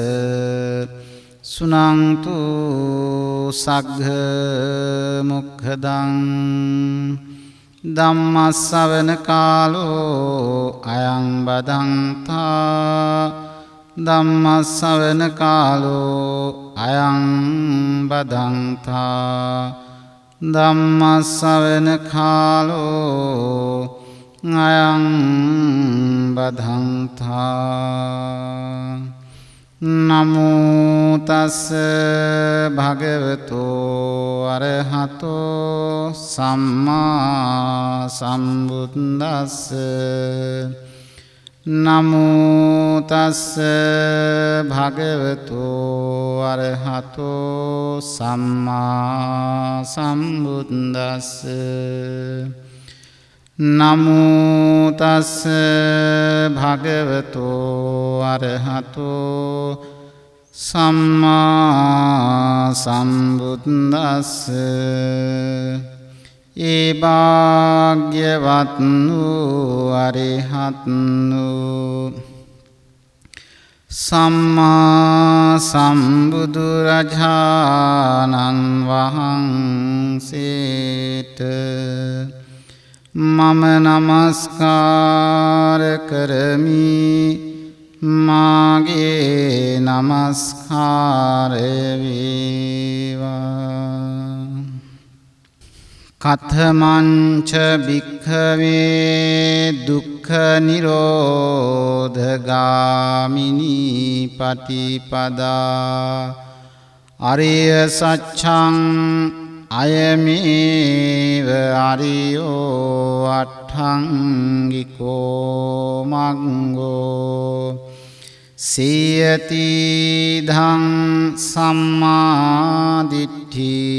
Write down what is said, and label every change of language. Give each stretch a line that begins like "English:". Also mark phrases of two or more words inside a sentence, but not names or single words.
Pali: සුනන්තු සග්ග මොක්ඛදං ධම්මස්සවන කාලෝ අයං බදන්තා ධම්මස්සවන කාලෝ අයං බදන්තා ධම්මස්සවන කාලෝ අයං බදන්තා නමෝ තස් භගවතෝ අරහතෝ සම්මා සම්බුද්දස්ස නමෝ තස් භගවතෝ අරහතෝ සම්මා සම්බුද්දස්ස නමෝ තස් භගවතෝ අරහතෝ සම්මා සම්බුද්දස්ස
Sinhala: ඒ භාග්‍යවත් වූ අරහත් වූ සම්මා සම්බුදු රජාණන් වහන්සේට මම නමස්කාර කරමි. මාගේ නමස්කාරය වේවා.
Pali: කතමංච භික්ඛවේ දුක්ඛ නිරෝධගාමිනී පටිපදා අරිය සච්ඡං අයමේව අරියෝ අට්ඨංගිකෝ මග්ගෝ සියතිධං සම්මා දිට්ඨි